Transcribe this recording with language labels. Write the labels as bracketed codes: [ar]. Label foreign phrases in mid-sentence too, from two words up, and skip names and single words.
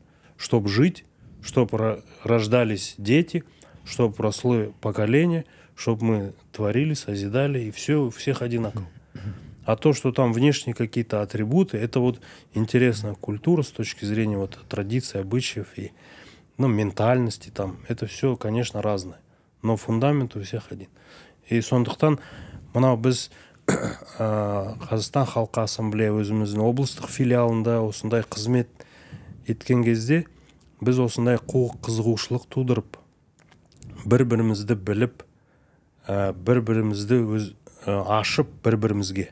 [ru] Чтобы жить, чтобы рождались дети, чтобы росло поколение, чтобы мы творили, созидали, и все у всех одинаково. А то, что там внешние какие-то атрибуты, это вот интересная культура с точки зрения вот традиций, обычаев и ментальности там. Это все, конечно, разное. Но фундамент у всех один. [kk] И сондықтан мынау біз Қазақстан Халқы Ассамблея өзіміздің облыстық филиалында осындай қызмет еткен кезде біз осындай қызығушылық тудырып, бір-бірімізді біліп, бір-бірімізді ашып бір-бірімізге.